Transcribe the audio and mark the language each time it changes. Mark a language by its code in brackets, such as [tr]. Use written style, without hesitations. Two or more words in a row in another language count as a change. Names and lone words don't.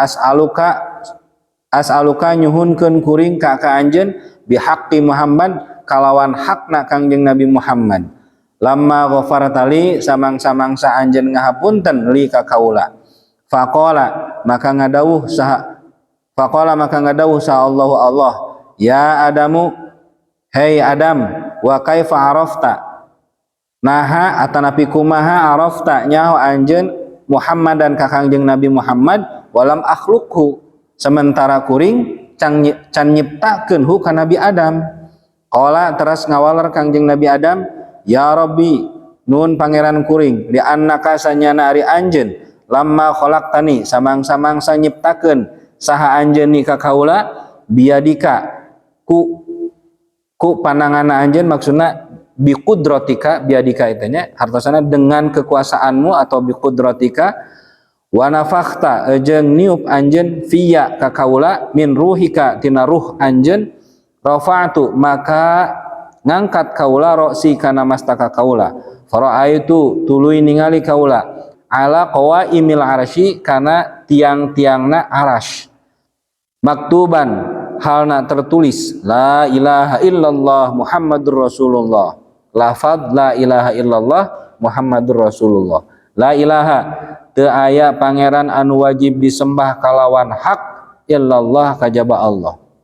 [su] as'aluka nyuhunkeun kuring ka anjeun [ar] بحق محمد [su] kalawan hakna Kangjeng Nabi Muhammad lamma ghafartali samang-samangsa anjeun ngahapunten li ka kaula faqala maka ngadawuh saha Allahu Allah [ar] يا آدم [su] hei Adam [ar] وكيف عرفت [su] naha atanapi kumaha arafta nyaho anjeun Muhammad dan ka Kangjeng Nabi Muhammad [ar] ولم أخلقه [su] sementara kuring can nyiptakeun hu ka Nabi Adam. Qala teras ngawaler Kangjeng Nabi Adam [ar] يا رب [su] nun pangeran kuring [ar] لأنك [su] sanyana ari anjeun [ar] لما خلقتني [su] samang-samangsa nyiptakeun saha anjeun ni ka kaula biadika ku pandanganna anjeun maksudna biqudratika biadika itu nya hartosana [id] dengan kekuasaanmu atau [ar] بقدرتك ونفخت [su] jeung niup anjeun fiya ka kaula [ar] من روحك [su] tina ruh anjeun rafa'tu maka ngangkat kaula roksi kana mastaka kaula fara'aitu tuluy ningali kaula [ar] على قوائم العرش [su] kana tiang-tiangna arasy maktuban halna tertulis [ar] لا إله إلا الله محمد رسول الله [su] lafaz [ar] لا إله إلا الله محمد رسول الله لا إله [su] teu aya pangeran anu wajib disembah kalawan hak illallah kajaba Allah.